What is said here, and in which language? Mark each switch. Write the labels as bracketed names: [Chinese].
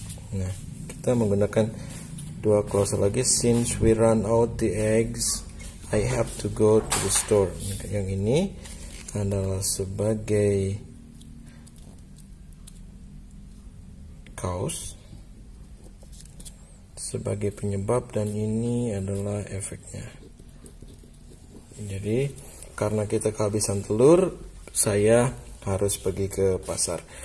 [Indonesian] Nah, kita menggunakan dua klausa lagi. [English] Since we run out the eggs, I have to go to the store. [Indonesian] Yang ini adalah sebagai cause, sebagai penyebab, dan ini adalah efeknya. Jadi karena kita kehabisan telur, saya harus pergi ke pasar.